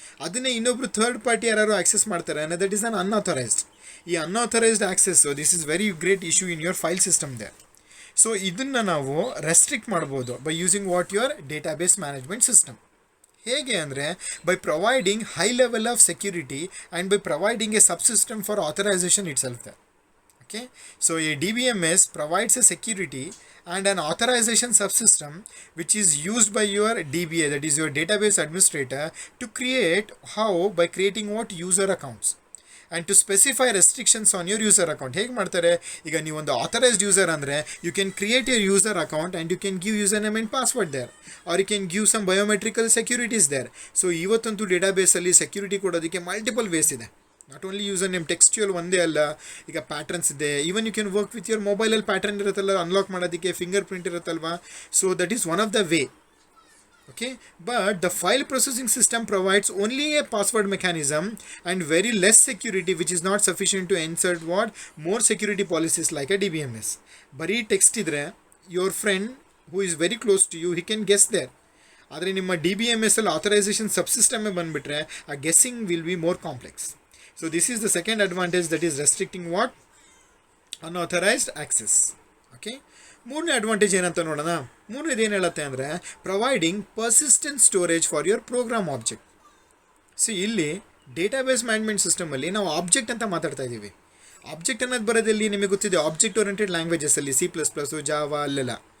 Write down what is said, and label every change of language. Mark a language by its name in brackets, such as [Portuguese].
[Kannada] ಅದನ್ನೇ ಇನ್ನೊಬ್ರು third party ಯಾರು ಆಕ್ಸೆಸ್ ಮಾಡ್ತಾರೆ ಅನ್ನೋ [English] That is un unauthorised. ಈ unauthorised access this is very great issue in your file system they. So [Kannada] ಇದನ್ನು ನಾವು ರೆಸ್ಟ್ರಿಕ್ಟ್ ಮಾಡ್ಬೋದು [English] By using what your database management system. [Kannada] ಹೇಗೆ ಅಂದರೆ [English] By providing high level of security and by providing a subsystem for authorisation itself. Okay, so a DBMS provides a security and an authorization subsystem which is used by your DBA, that is your database administrator, to create how by creating what user accounts and to specify restrictions on your user account. [Kannada] ಹೇಗೆ ಮಾಡ್ತಾರೆ, ಈಗ ನೀವು ಒಂದು [English] authorized user ಅಂದರೆ you can create your user account and you can give username and password there, or you can give some biometrical securities there. [Kannada] So ಇವತ್ತಂತೂ ಡೇಟಾಬೇಸಲ್ಲಿ security ಕೊಡೋದಕ್ಕೆ multiple ways ಇದೆ. [English] not only user name textual [Kannada] ಒಂದೇ ಅಲ್ಲ, ಈಗ patterns ಇದೆ. [English] even you can work with your [Kannada] ಮೊಬೈಲಲ್ಲಿ pattern ಇರುತ್ತಲ್ಲ, unlock ಮಾಡೋದಕ್ಕೆ finger print ಇರುತ್ತಲ್ವಾ. [English] So that is one of the way. Okay, but the file processing system provides only a password mechanism and very less security, which is not sufficient to insert what more security policies like a DBMS. [Kannada] ಬರೀ text ಇದ್ರೆ [English] your friend who is very close to you, he can guess there. [Kannada] ಆದರೆ ನಿಮ್ಮ DBMS ಅಲ್ಲಿ authorisation ಸಬ್ಸಿಸ್ಟಮೇ ಬಂದುಬಿಟ್ರೆ ಆ [English] Guessing will be more complex. So this is the second advantage, that is restricting what unauthorized access. [Kannada] Okay, ಮೂರನೇ advantage ಏನಂತ ನೋಡೋಣ. ಮೂರನೇದು ಏನು ಹೇಳುತ್ತೆ ಅಂದರೆ [English] Providing persistent storage for your program object. [Kannada] So ಇಲ್ಲಿ ಡೇಟಾಬೇಸ್ ಮ್ಯಾನೇಜ್ಮೆಂಟ್ ಸಿಸ್ಟಮಲ್ಲಿ ನಾವು ಆಬ್ಜೆಕ್ಟ್ ಅಂತ ಮಾತಾಡ್ತಾ ಇದ್ದೀವಿ. ಆಬ್ಜೆಕ್ಟ್ ಅನ್ನೋದು ಬರೋದಲ್ಲಿ ನಿಮಗೆ ಗೊತ್ತಿದೆ, ಆಬ್ಜೆಕ್ಟ್ ಓರಿಯೆಂಟೆಡ್ ಲ್ಯಾಂಗ್ವೇಜಸಲ್ಲಿ C++, ಜಾವಾ ಅಲ್ಲೆಲ್ಲ.